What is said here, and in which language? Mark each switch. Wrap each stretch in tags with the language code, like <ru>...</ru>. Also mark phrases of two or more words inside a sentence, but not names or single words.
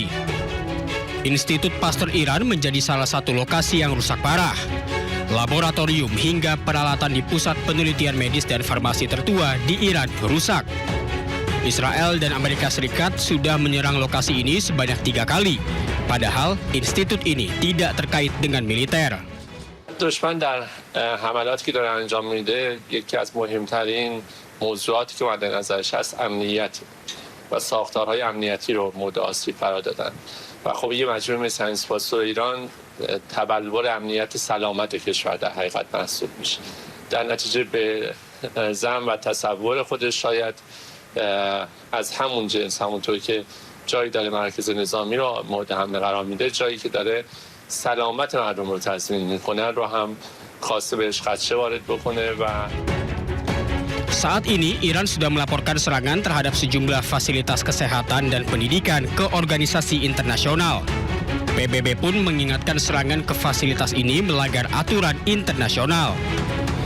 <id>Institut Pasteur Iran menjadi salah satu lokasi yang rusak parah. Laboratorium hingga peralatan di pusat penelitian medis dan farmasi tertua di Iran rusak. Israel dan Amerika Serikat sudah menyerang lokasi ini sebanyak 3 kali. Padahal institut ini tidak terkait dengan militer.</id> <fa>دشمن در حملاتی که داره انجام میده یکی از مهمترین موضوعاتی که مد نظرش هست امنیت و ساختارهای امنیتی رو مورد آسیب قرار دادن و خب یه مجموعه مثل انستیتوت پاستور ایران تبلور امنیت سلامت کشور در حقیقت محسوب میشه در نتیجه به ظن و تصور خودش شاید از همون جنس همونطور که جایی داره مرکز نظامی رو مورد حمله قرار میده جایی که داره سلامت مردم رو تضمین میکنه رو هم خواسته بهش خدشه وارد بکنه و</fa> <id>Saat ini, Iran sudah melaporkan serangan terhadap sejumlah fasilitas kesehatan dan pendidikan ke organisasi internasional. PBB pun mengingatkan serangan ke fasilitas ini melanggar aturan internasional.</id>